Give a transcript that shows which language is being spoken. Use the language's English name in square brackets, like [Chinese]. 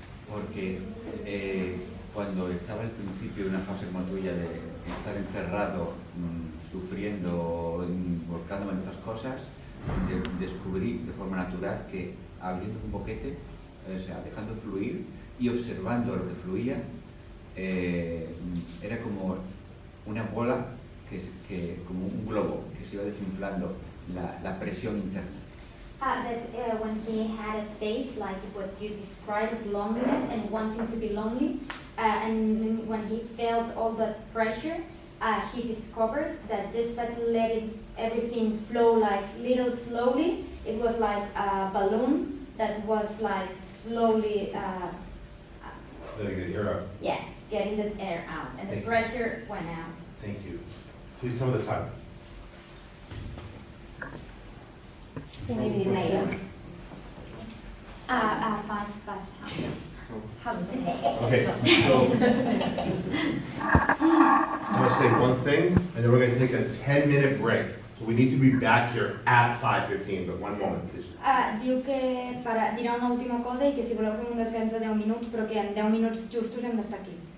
[Spanish] Porque cuando estaba al principio de una fase como tuya de estar encerrado, sufriendo, volcándome en otras cosas, descubrí de forma natural que abriendo un boquete, o sea, dejando fluir y observando lo que fluía, era como una bola, como un globo que se iba desinflando la presión interna. [English] That when he had a phase like what you described, loneliness and wanting to be lonely, and when he felt all that pressure, he discovered that just by letting everything flow like little slowly, it was like a balloon that was like slowly Letting the air out. Yes, getting the air out, and the Thank you. pressure went out. Thank you. Please tell me the time. Later. 5 past half. Okay, so I'm going to say one thing, and then we're going to take a 10-minute break. So we need to be back here at 5:15, but one moment, please. [Catalan] Diu que dirà una última cosa i que si voleu fer un descans de 10 minuts, però que en 10 minuts justos hem d'estar aquí.